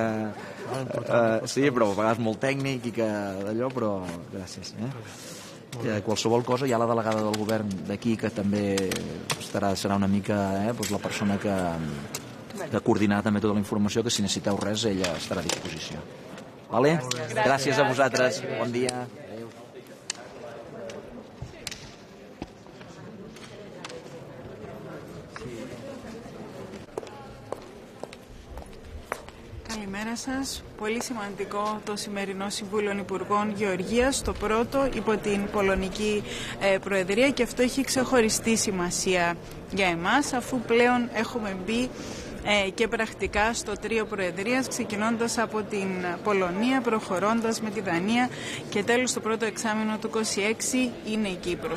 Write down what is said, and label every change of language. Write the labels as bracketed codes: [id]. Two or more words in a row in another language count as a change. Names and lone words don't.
[ca] sí, però a vegades molt tècnic i que d'allò, però gràcies. Qualsevol cosa, hi ha la delegada del govern d'aquí que també serà una mica la persona que coordinarà també tota la informació, que si necessiteu res ella estarà a disposició. Vale? Gràcies a vosaltres, bon dia. [el] Καλημέρα σας. Πολύ σημαντικό το σημερινό Συμβούλιο Υπουργών Γεωργίας, το πρώτο υπό την Πολωνική Προεδρία, και αυτό έχει ξεχωριστή σημασία για εμάς, αφού πλέον έχουμε μπει και πρακτικά στο τρίο Προεδρίας, ξεκινώντας από την Πολωνία, προχωρώντας με τη Δανία και τέλος το πρώτο εξάμηνο του 2026 είναι η Κύπρος.